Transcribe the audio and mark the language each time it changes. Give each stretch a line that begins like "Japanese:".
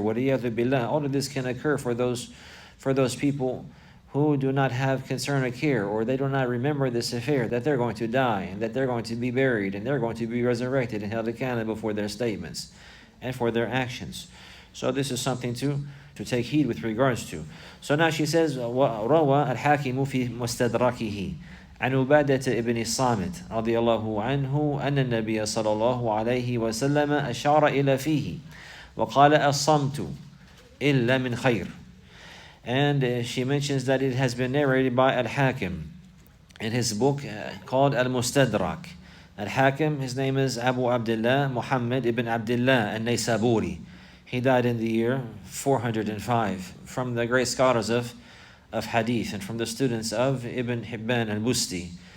English: All of this can occur for those people who do not have concern or care, or they do not remember this affair, that they're going to die and that they're going to be buried and they're going to be resurrected and held accountable for their statements and for their actions. So this is something to take heed with regards to. So now she says,
Arabic: وَرَوَى الْحَاكِمُ فِي مُسْتَدْرَكِهِ عن عبادة ابن الصامت رضي الله عنه أن النبي صلى الله عليه وسلم أشار إلى فيه وقال الصمت إلا من خير.
English: And she mentions that it has been narrated by Al-Hakim in his book called Al-Mustadrak. Al-Hakim, his name is Abu Abdullah Muhammad ibn Abdullah al-Naysaburi. He died in the year 405, from the great scholars of Hadith and from the students of Ibn Hibban al-Busti.